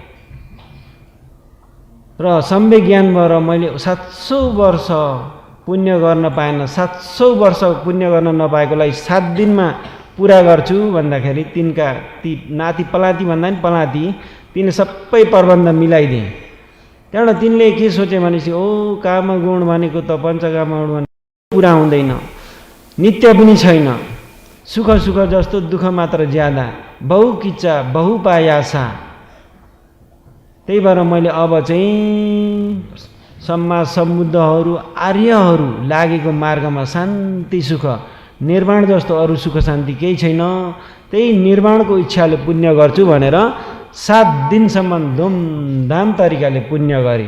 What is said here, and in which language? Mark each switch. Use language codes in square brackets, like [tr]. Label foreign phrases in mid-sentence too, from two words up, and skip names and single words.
[ne] र सम्यक ज्ञान भएर मैले 700 वर्ष पुण्य गर्न पाएन, 700 वर्ष पुण्य गर्न नपाएकोलाई 7 दिनमा पुरा गर्छु भन्दाखेरि तिनका ती नाति पलाती भन्दा पनि पलाती तिनले सबै प्रबन्ध मिलाइदिए। त्यहाँबाट तिनले के सोचे भनेपछि काम गुण भनेको त पञ्चकाम गुण भनेको पुरा हुँदैन, नित्य पनि छैन, सुख सुख जस्तो दुःख मात्र ज्यादा, [pi] बहु किच्चा बहु पायासा। [ne] त्यही भएर मैले अब चाहिँ समाज सम्बुद्धहरू आर्यहरू लागेको मार्गमा शान्ति सुख निर्वाण जस्तो अरू सुख शान्ति केही छैन, त्यही निर्वाणको इच्छाले पुण्य गर्छु भनेर 7 दिनसम्म धुमधाम तरिकाले पुण्य गरे।